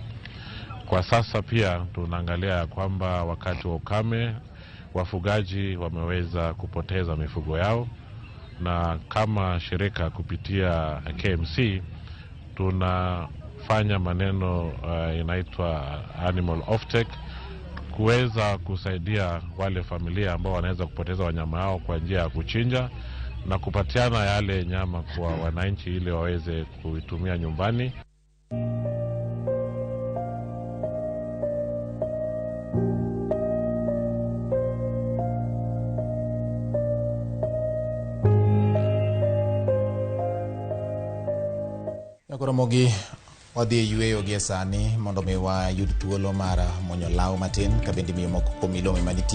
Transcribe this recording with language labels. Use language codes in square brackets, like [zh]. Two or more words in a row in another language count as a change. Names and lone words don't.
[sw] Kwa sasa pia tunaangalia kwamba wakati wa ukame wafugaji wameweza kupoteza mifugo yao, na kama shirika kupitia KMC tunafanya maneno inaitwa [en] animal offtake, [sw] kuweza kusaidia wale familia ambao wanaweza kupoteza wanyama hao kwa njia ya kuchinja na kupatiana yale nyama kwa wananchi ili waweze kuitumia nyumbani. [luo] Ramogi wadhi yueyo gi sani mondo mi wayud thuolo mar monyo law matin ka bende miyo moko kuom milome manitie.